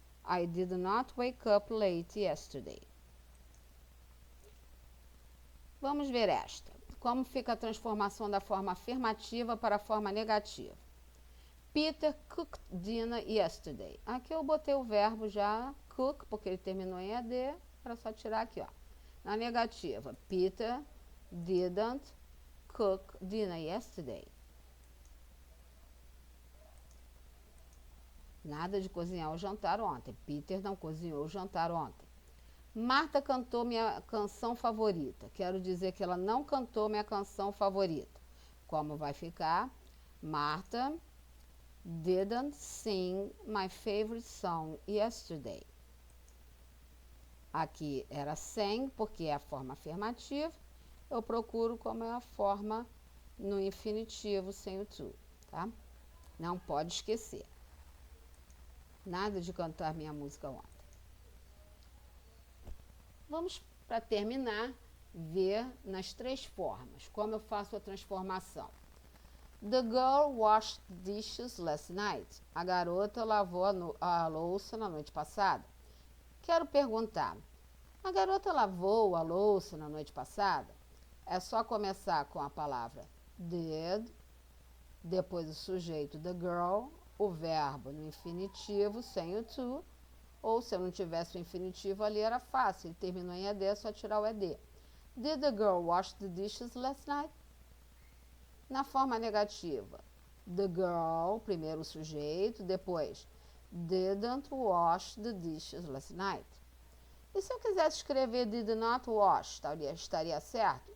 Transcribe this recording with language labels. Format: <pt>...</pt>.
<en>I did not wake up late yesterday.</en> <pt>Vamos ver esta. Como fica a transformação da forma afirmativa para a forma negativa?</pt> <en>Peter cooked dinner yesterday.</en> <pt>Aqui eu botei o verbo já cook, porque ele terminou em ED. Era só tirar aqui, ó. Na negativa,</pt> <en>Peter didn't cook dinner yesterday.</en> <pt>Nada de cozinhar o jantar ontem. Peter não cozinhou o jantar ontem. Marta cantou minha canção favorita. Quero dizer que ela não cantou minha canção favorita. Como vai ficar?</pt> <en>Marta didn't sing my favorite song yesterday.</en> <pt>Aqui era sang, porque é a forma afirmativa. Eu procuro como é a forma no infinitivo sem o to, tá? Não pode esquecer. Nada de cantar minha música ontem. Vamos, para terminar, ver nas três formas, como eu faço a transformação.</pt> <en>The girl washed dishes last night.</en> <pt>A garota lavou a louça na noite passada. Quero perguntar, a garota lavou a louça na noite passada? É só começar com a palavra did, depois o sujeito the girl, o verbo no infinitivo sem o to, ou se eu não tivesse o infinitivo ali era fácil, ele terminou em ED, é só tirar o ED.</pt> <en>Did the girl wash the dishes last night?</en> <pt>Na forma negativa,</pt> <en>the girl,</en> <pt>primeiro o sujeito, depois</pt> <en>didn't wash the dishes last night.</en> <pt>E se eu quisesse escrever</pt> <en>did not wash,</en> <pt>estaria certo?</pt>